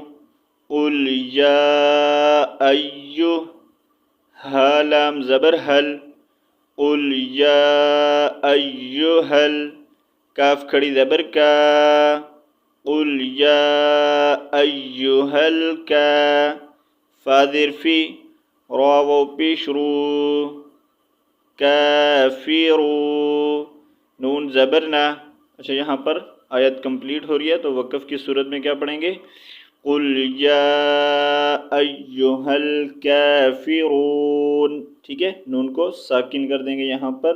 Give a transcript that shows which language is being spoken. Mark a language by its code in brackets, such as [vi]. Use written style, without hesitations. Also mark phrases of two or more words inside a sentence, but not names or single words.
[ar] قل یا ایو، [ur] ہا لام زبر حل، [ar] قل یا ایوہل، [ur] کاف کھڑی زبر کا، [ar] قل یا ایوہل کا، [ur] فا زیر فی، را واو پیش رو، کافرو، نون زبر نا۔ اچھا یہاں پر آیت کمپلیٹ ہو رہی ہے تو وقف کی صورت میں کیا پڑھیں گے؟ [ar] قل یا ایہا الکافرون، [ur] ٹھیک ہے، نون کو ساکن کر دیں گے یہاں پر۔